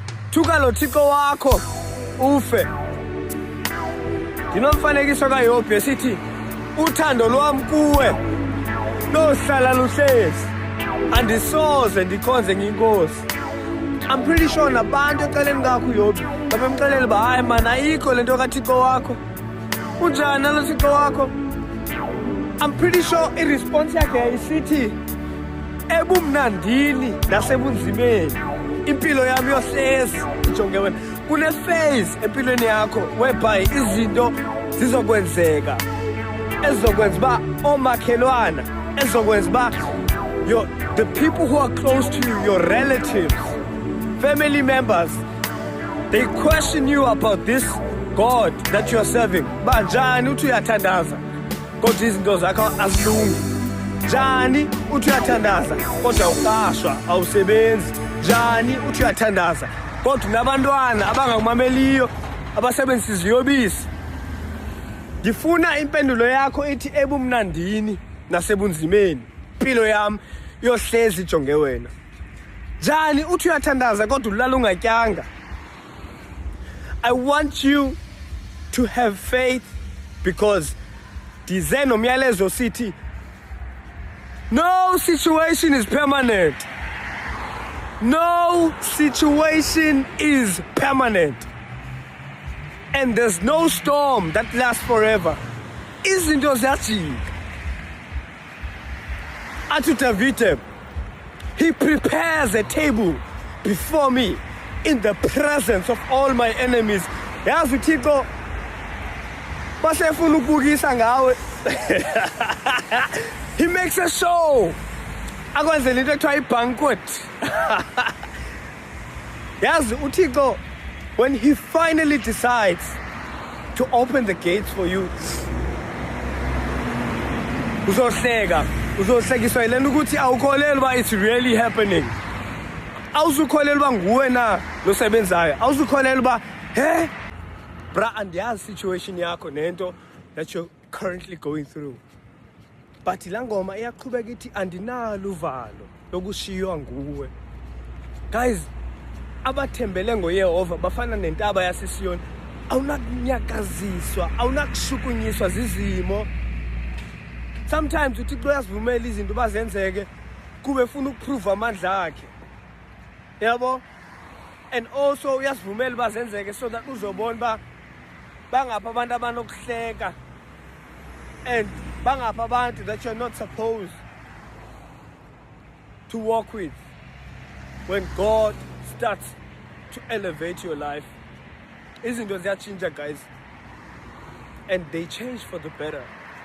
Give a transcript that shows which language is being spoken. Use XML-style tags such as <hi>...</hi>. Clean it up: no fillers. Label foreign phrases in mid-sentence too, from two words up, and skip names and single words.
<xh>thuka lo Thixo wakho ufe. Ndinomfanekiso kaYobhi esithi uthando lwam kuwe lohlala luhlezi andisoze ndikhonze nginkosi.</xh> <en>I'm pretty sure</en> <xh>nabantu eceleni kakho uYobhi babemxelela uba hayi man ayikho lento kaThixo wakho. Unjani nalo Thixo wakho?</xh> <en>I'm pretty sure</en> <xh>i-response yakhe yayisithi ebumnandini nasebunzimeni impilo yami yohlezi ijonge wena. Kune-phase empilweni yakho whereby izinto zizokwenzeka ezizokwenza uba omakhelwana, ezizokwenza uba</xh> <en>the people who are close to you, your relatives, family members, they question you about this God that you are serving.</en> <xh>Ba njani uthi uyathandaza kodwa izinto zakho azilungi? Njani uthi uyathandaza kodwa uqashwa awusebenzi? Njani uthi uyathandaza kodwa nabantwana abangakumameliyo abasebenzisa iziyobisi? Ngifuna impendulo yakho ithi ebumnandini nasebunzimeni impilo yami yohlezi ijonge wena. Njani uthi uyathandaza kodwa ulala ungatyanga?</xh> <en>I want you to have faith because</en> <xh>ndize nomyalezo sithi</xh> <en>no situation is permanent. No situation is permanent. And there's no storm that lasts forever.</en> <xh>Izinto ziyajika. Athi Davide,</xh> <en>he prepares a table before me in the presence of all my enemies.</en> <xh>Yazi uThixo basefuna ukubukisa ngawe.</xh> <en>He makes a show.</en> <xh>Akwenzela into ekuthiwa i-banquet. Yazi uThixo,</xh> <en>when he finally decides to open the gates for you,</en> <xh>uzohlekiswa yilento ukuthi awukholeli uba</xh> <en>it's really happening.</en> <xh>Awuzukholeli uba nguwe na losebenzayo. Awuzukholeli uba bra andiyazi situation yakho nento</xh> <en>that you're currently going through.</en> <xh>But la ngoma iyaqhubeka ithi andinalo uvalo lokushiywa nguwe. Guys, abathembele ngoYehova bafana nentaba yaseSiyoni. Awunakunyakaziswa, awunakushukunyiswa zizimo. Sometimes uThixo uyasivumela izinto bazenzeke kube ufuna ukuprove amandla akhe. Yabo?</xh> <en>And also</en> <xh>uyasivumela bazenzeke</xh> <en>so that</en> <xh>uzobona ba bangapha abantu abanokuhleka</xh> <en>and</en> <xh>bangapha abantu</xh> <en>that you're not supposed to walk with. When God starts to elevate your life,</en> <xh>izinto ziyachinja guys,</xh> <en>and they change for the better.</en>